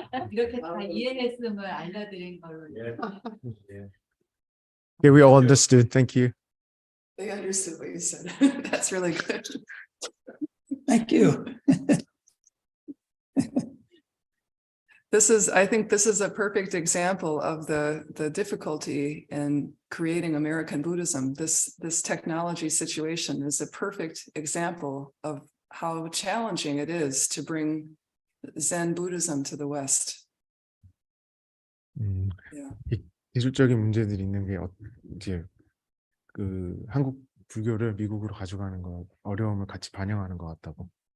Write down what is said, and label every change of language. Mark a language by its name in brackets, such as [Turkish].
[Korean] 이렇게 다 이해했음을 알려드린 걸로. [English] Yeah, we all understood. Thank you. They understood what you said. That's really good. Thank you. I think this is a perfect example of the difficulty in creating American Buddhism. This technology situation is a perfect example of how challenging it is to bring Zen Buddhism to the West. Yeah. [Korean] 기술적인 문제들이 있는 게 이제 그 한국 불교를 미국으로 가져가는 거 어려움을 같이 반영하는 것 같다고.